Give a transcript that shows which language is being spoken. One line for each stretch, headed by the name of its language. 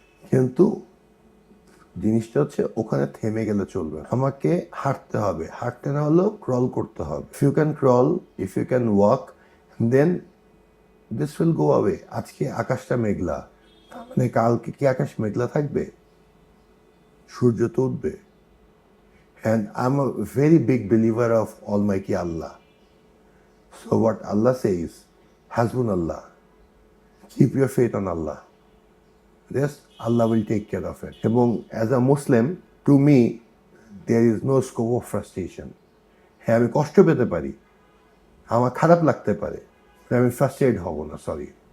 Bangla: কিন্তু জিনিসটা হচ্ছে ওখানে থেমে গেলে চলবে, আমাকে হাঁটতে হবে। হাঁটতে না হলেও ক্রল করতে হবে।
English: If you can crawl, if you can walk, then this will go away.
Bangla: আজকে আকাশটা মেঘলা, মানে কালকে কি আকাশ মেঘলা থাকবে? সূর্য তো উঠবে।
English: And I'm a very big believer of Almighty Allah. So what Allah says, Hasbunallah. Keep your faith on Allah. Yes, Allah will take care of it. এবং as a Muslim, to me, there is no scope of frustration.
Bangla: হ্যাঁ, আমি কষ্ট পেতে পারি, আমার খারাপ লাগতে পারে, আমি ফ্রাস্ট্রেটেড হব না, সরি।